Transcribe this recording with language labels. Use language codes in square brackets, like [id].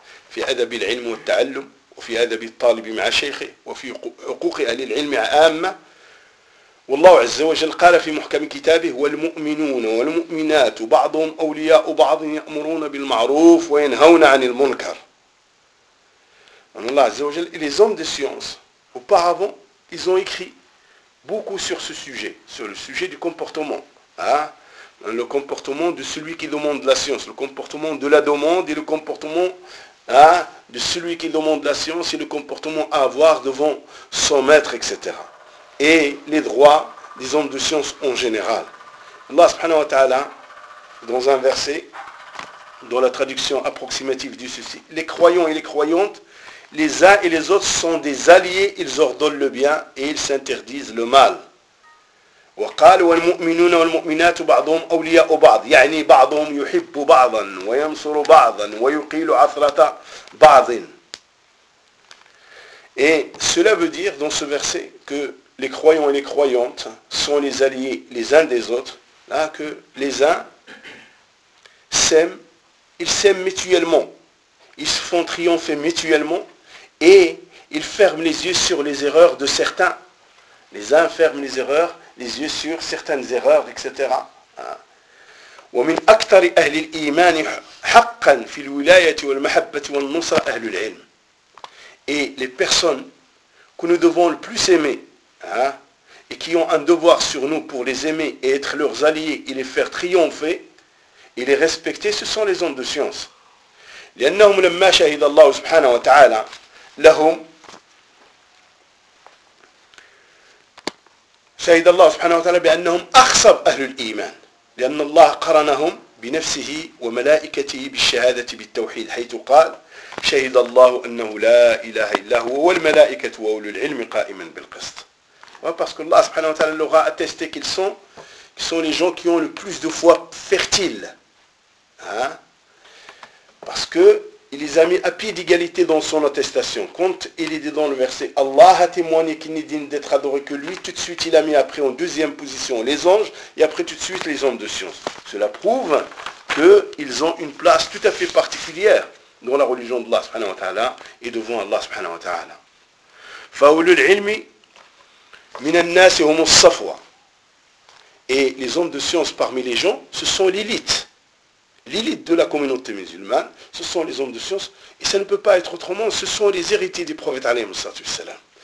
[ar] في أدب العلم والتعلم وفي أدب الطالب مع شيخه وفي حقوق أهل العلم عامة. والله عز وجل قال في محكم كتابه والمؤمنون والمؤمنات بعضهم أولياء بعض يأمرون بالمعروف وينهون عن المنكر. والله عز وجل [fr] les hommes de science auparavant ils ont écrit beaucoup sur ce sujet, sur le sujet du comportement, le comportement de celui qui demande la science, le comportement de la demande et le comportement de celui qui demande la science et le comportement à avoir devant son maître, etc. Et les droits des hommes de science en général. Allah subhanahu wa ta'ala, dans un verset, dans la traduction approximative du ceci, les croyants et les croyantes, les uns et les autres sont des alliés, ils ordonnent le bien et ils s'interdisent le mal. [ar] وقال والمؤمنون والمؤمنات بعضهم أولياء بعض، يعني بعضهم يحب بعضا وينصر بعضا ويقيل عثرة بعض. [fr] Et cela veut dire dans ce verset que les croyants et les croyantes sont les alliés les uns des autres, là, que les uns s'aiment, ils s'aiment mutuellement, ils se font triompher mutuellement et ils ferment les yeux sur les erreurs de certains. Les uns ferment les erreurs, les yeux sur certaines erreurs, etc. [ar] وَمِنْ أَكْتَرِ أَهْلِ الْإِيمَانِ حَقًّا فِي الْوِلَايَةِ وَالْمَحَبَّةِ وَالنُّصْرَ أَهْلُ الْعِلْمِ. [fr] Et les personnes que nous devons le plus aimer, hein, et qui ont un devoir sur nous pour les aimer et être leurs alliés et les faire triompher et les respecter, ce sont les hommes de science. [ar] لأنهم لما شهد الله سبحانه وتعالى لهم شهد الله سبحانه وتعالى بأنهم أخصب أهل الإيمان لأن الله قرنهم بنفسه وملائكته بالشهادة بالتوحيد حيث قال شهد الله أنه لا إله إلا هو والملائكة وأولو العلم قائما بالقسط. [fr] Parce que Allah subhanahu wa ta'ala leur a attesté qu'ils sont les gens qui ont le plus de foi fertile. Hein? Parce qu'il les a mis à pied d'égalité dans son attestation. Quand il est dit dans le verset, Allah a témoigné qu'il n'est digne d'être adoré que lui, tout de suite il a mis après en deuxième position les anges, et après tout de suite les hommes de science. Cela prouve qu'ils ont une place tout à fait particulière dans la religion d'Allah subhanahu wa ta'ala et devant Allah subhanahu wa ta'ala. [ar] Fa'ulul ilmi من الناس هم الصفوة. [fr] Et les hommes de science parmi les gens, ce sont l'élite. L'élite de la communauté musulmane, ce sont les hommes de science. Et ça ne peut pas être autrement, ce sont les héritiers du prophète عليه الصلاة والسلام.